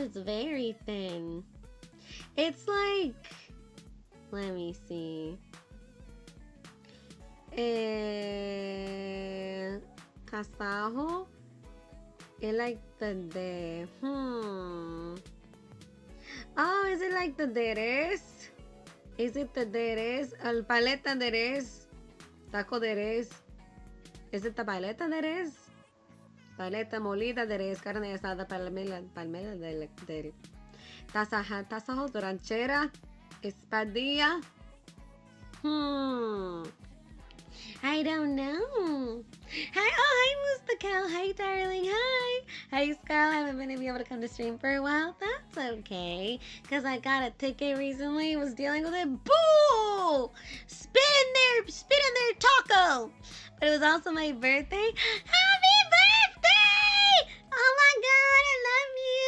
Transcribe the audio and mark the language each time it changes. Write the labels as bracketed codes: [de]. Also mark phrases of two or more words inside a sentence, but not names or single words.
[en] It's very thin. It's like, let me see. Casajo. It like the Oh, is it like the deres? Is it the deres? [es] El paleta de res. Taco de res. [en] Is it the [es] paleta de res? Paleta molida de res. Carne asada, palmela de tasajo, ranchera. Espadilla. [en] I don't know. Hi, Mustakel. Hi, darling. Hi. Hi, Scarle. I haven't been able to come to stream for a while. That's okay. Because I got a ticket recently. Was dealing with it. Boo! Spit in their taco. But it was also my birthday. Happy birthday! Oh my God, I love you.